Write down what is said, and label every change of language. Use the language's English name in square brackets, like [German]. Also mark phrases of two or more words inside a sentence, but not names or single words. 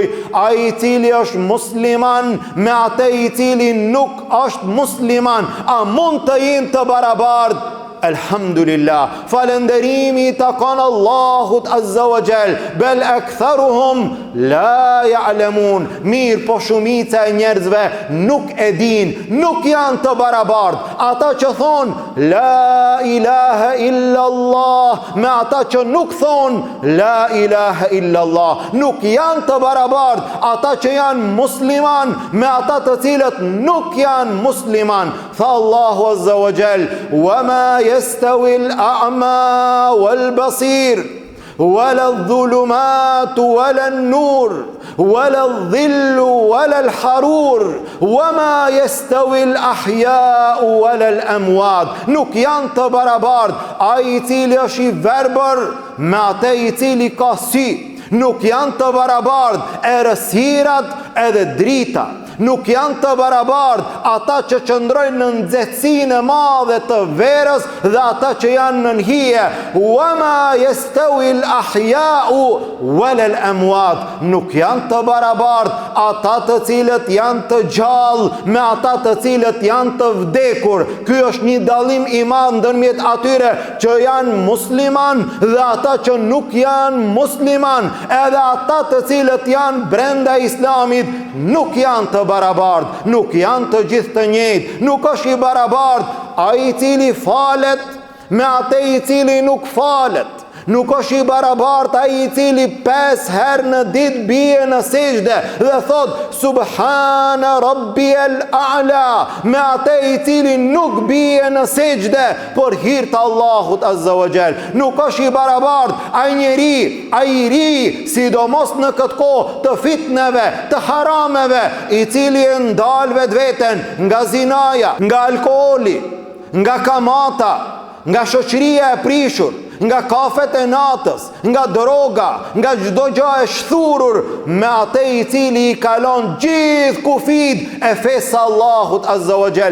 [Albanian] Ai i cili është musliman me atë i cili nuk është musliman, a mund të jenë të barabartë? Elhamdulillah, falenderimi takon Allahut [Arabic] عز وجل, بل أكثرهم لا يعلمون. [Albanian] Mirë, po shumica e njerëzve nuk e din, nuk janë të barabartë. Ata që thonë [Arabic] لا إله إلا الله [Albanian] me ata që nuk thonë [Arabic] لا إله إلا الله, [Albanian] nuk janë të barabartë. Ata që janë musliman me ata të cilët nuk janë musliman. Tha Allahu [Arabic] عز وجل: وما يستوي الأعمى والبصير ولا الظلمات ولا النور ولا الظل ولا الحرور وما يستوي الأحياء ولا الأموات. [Albanian] Nuk janë të barabartë ai i cili është i verbër me atë i cili ka sy. Nuk janë të barabartë errësirat edhe drita. Nuk janë të barabartë ata që qëndrojnë në nxehtësinë e madhe të verës dhe ata që janë në nhije. [Arabic] وما يستوي الأحياء ولا الأموات. [Albanian] Nuk janë të barabartë ata të cilët janë të gjallë me ata të cilët janë të vdekur. Ky është një dallim i madh ndërmjet atyre që janë musliman dhe ata që nuk janë musliman. Edhe ata të cilët janë brenda islamit nuk janë të barabartë, nuk janë të gjithë të njëjtë. Nuk është i barabartë ai i cili falet me atë i cili nuk falet. Nuk është i barabartë ai i cili 5 herë në ditë bie në sejdë dhe thot [Arabic] سبحان ربي الأعلى [Albanian] me atë i cili nuk bie në sejdë por hir të Allahut [Arabic] عز وجل. [Albanian] Nuk është i barabartë ai njeri, ai i ri, sidomos në këtë kohë të fitneve, të harameve, i cili e ndal vetveten nga zinaja, nga alkooli, nga kamata, nga shoqëria e prishur, nga kafet e natës, nga droga, nga çdo gjë e shthurur, me atë i cili i kalon gjithë kufit e fesë Allahut [Arabic] عز وجل.